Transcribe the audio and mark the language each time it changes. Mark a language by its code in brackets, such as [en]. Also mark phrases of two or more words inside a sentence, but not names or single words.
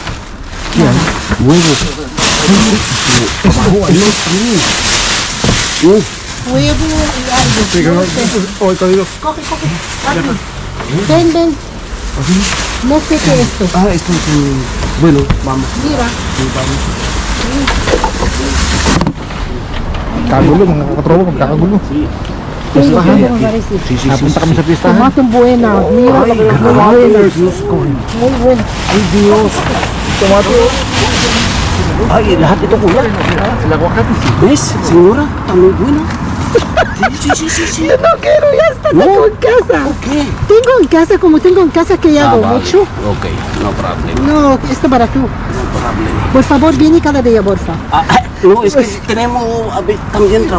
[es] Huevos. Huevo y algo. Sí, que no. Hoy código. Coge. Rápido. Ven. No sé qué es esto. Ah, esto es un... Bueno, vamos. Mira. [tl] Kagulo, mga katropa, magkakagulo. [es] Tengo algo, me parece. Sí. [tl] Napunta kami sa pistahan. [es] Tomate buena. Mira, Ay, muy [tl] grabe. [es] buena. [tl] Diyos ko. [es] Muy buena. [tl] Ay, Diyos. Ay, lahat ito kuya. [es] El aguacate sí. ¿Ves, señora? También buena. Sí. Yo no quiero, ya está, tengo en casa. ¿Qué? Tengo en casa, como tengo en casa que hago vale. mucho. [en] Ok, no problem. [es] No, esto para tú. [en] No problem. [es] Por favor, viene cada día, porfa. No, es que tenemos también trabajo.